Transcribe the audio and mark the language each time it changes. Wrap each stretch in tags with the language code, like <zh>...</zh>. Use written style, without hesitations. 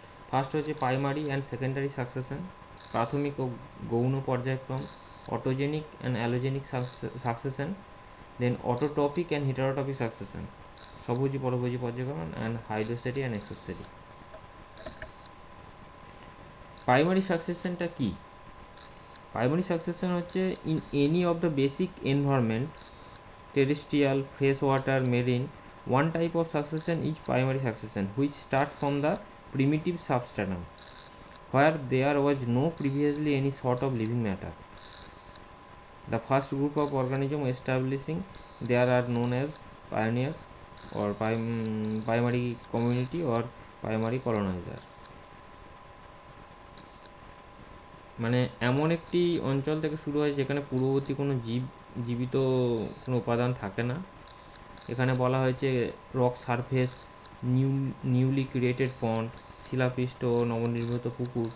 <bn>First হচ্ছে</bn> <en>primary and secondary succession,</en> <bn>প্রাথমিক ও গৌণ পর্যায়ক্রম।</bn> <en>autogenic and allogenic succession, then autotrophic and heterotrophic succession,</en> <bn>স্বভোজী পরভোজী পর্যায়ক্রম,</bn> <en>And hydrostatic and exostatic.</en> <bn>Primary সাকসেশনটা কি? Primary succession হচ্ছে</bn> <en>In any of the basic environment, terrestrial, fresh water, marine, one type of succession is primary succession, which start from the primitive substratum where there was no previously any sort of living matter. The first group of organisms establishing there are known as pioneers or primary community or primary colonizer.</en> <bn>মানে এমন একটি অঞ্চল থেকে শুরু হয় যেখানে পূর্ববর্তী কোনো জীবিত কোনো উপাদান থাকে না। এখানে বলা হয়েছে</bn> <en>rock surface, newly created pond,</en> <bn>শিলাপৃষ্ঠ ও নবনির্মিত পুকুর।</bn>